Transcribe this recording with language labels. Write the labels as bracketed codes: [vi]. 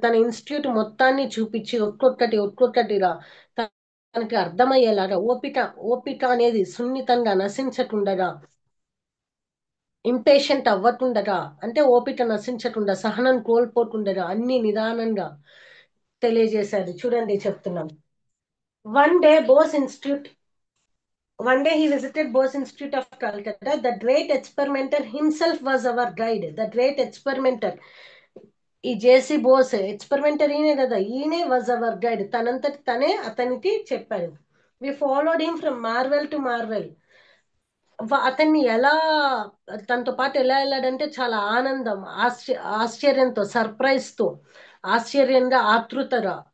[te] తన ఇన్స్టిట్యూట్ మొత్తాన్ని చూపించి ఒక్కొక్కటిగా తనకి అర్థమయ్యేలాగా, ఓపిక అనేది సున్నితంగా నశించకుండగా, ఇంపేషెంట్ అవ్వకుండగా, అంటే ఓపిక నశించకుండా, సహనం కోల్పోకుండగా అన్ని నిదానంగా తెలియజేశాడు. చూడండి చెప్తున్నాం. [en] One day, Bose Institute. One day he visited Bose Institute of Calcutta. The great experimenter himself was our guide. The great experimenter. [te] ఈ జేసీ బోస్ ఎక్స్పెరిమెంటర్ ఈయనే కదా, ఈయనే [en] Was our guide. [te] తనంతటి తనే అతనికి చెప్పాడు. [en] We followed him from marvel to marvel. [te] అతన్ని ఎలా, తనతో పాటు ఎలా వెళ్ళాడంటే చాలా ఆనందం, ఆశ్చర్యంతో, సర్ప్రైజ్ తో, ఆశ్చర్యంగా, ఆతృతగా.